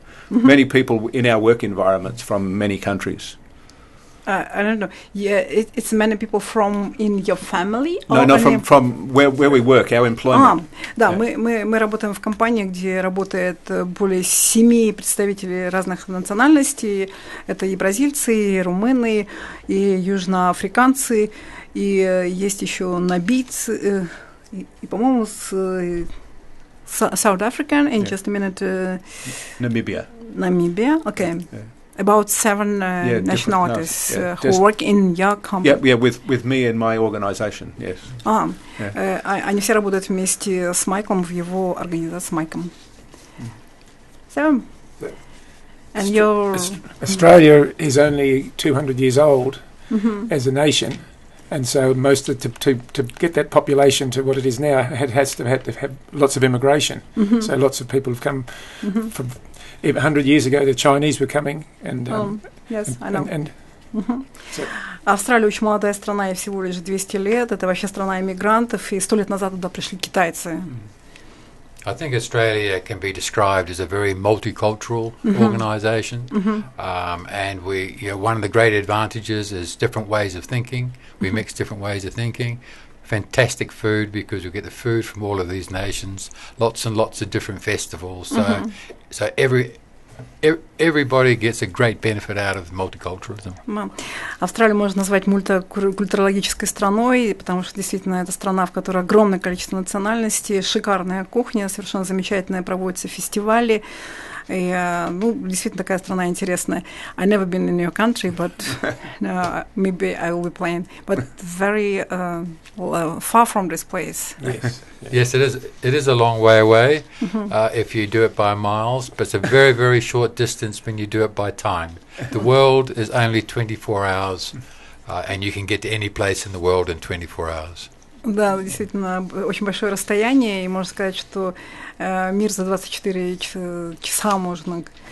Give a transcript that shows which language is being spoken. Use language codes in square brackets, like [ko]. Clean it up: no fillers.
[en] Yeah, many people in our work environments from many countries. I don't know. Yeah, it's many people from in your family. No, from where we work, our employment. [ru] Да, мы работаем в компании, где работает более 7 представителей разных национальностей. Это и бразильцы, и румыны, и южноафриканцы, и есть еще набийцы, и по-моему, [en] South African. In just a minute. Namibia. Okay. Yeah. About 7 nationalities who work in your company. Yeah, with me and my organization, yes. [ru] Они все работают вместе с Майком в его организации с Майком. [en] So, and Australia is only 200 years old as a nation, and so to get that population to what it is now, has to have lots of immigration. So lots of people have come from. 100 years ago, the Chinese were coming, and yes, I know. So. [ru] Австралия очень молодая страна, ей всего лишь 200 лет. Это вообще страна иммигрантов, и 100 лет назад туда пришли китайцы. [en] I think Australia can be described as a very multicultural organisation, and one of the great advantages is different ways of thinking. We mix different ways of thinking. Fantastic food, because we get the food from all of these nations. Lots and lots of different festivals. So everybody gets a great benefit out of multiculturalism. [ru] Австралию можно назвать мультикультурологической страной, потому что действительно это страна, в которой огромное количество национальностей, шикарная кухня, совершенно замечательная, проводятся фестивали. И, действительно такая страна интересная. [en] I never been in your country, but maybe I will be planning. But very far from this place. Yes, it is. It is a long way away if you do it by miles, but it's a very, very short distance when you do it by time. The world is only 24 hours, and you can get to any place in the world in 24 hours. [ru] Да, действительно, очень большое расстояние, и можно сказать, что мир за 24 часа можно...